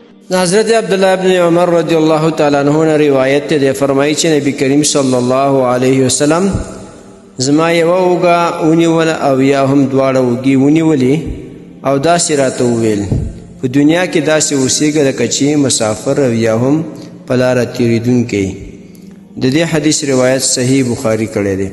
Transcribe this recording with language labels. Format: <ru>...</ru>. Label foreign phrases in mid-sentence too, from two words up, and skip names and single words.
<ur>حضرت عبداللہ ابن عمر رضی اللہ تعالیٰ عنہ نے روایت تے فرمائی</ur> <ps>چې نبی کریم</ps> <ar>صلی الله علیه وسلم</ar> <ps>زما یوه اوږه ونیوله او یا هم دواړه اوږې ونیولې او داسې راته وویل په دنیا کې داسې اوسېږه لکه چې مسافر او یا هم په لاره تېرېدونکی. د دې حدیث روایت صحیح بخاري کړی دی.</ps>